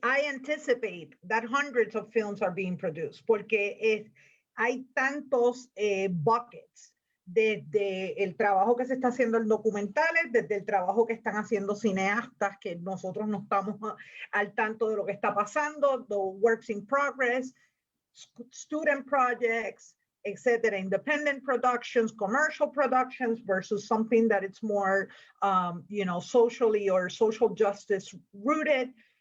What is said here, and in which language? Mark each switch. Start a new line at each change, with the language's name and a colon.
English: I anticipate that hundreds of films are being produced,
Spanish: porque hay tantos
English: buckets
Spanish: desde el trabajo que se está haciendo en documentales, desde el trabajo que están haciendo cineastas, que nosotros no estamos al tanto de lo que está pasando,
English: the works in progress, student projects,
Spanish: etc.
English: Independent productions, commercial productions versus something that it's more, you know, socially or social justice rooted.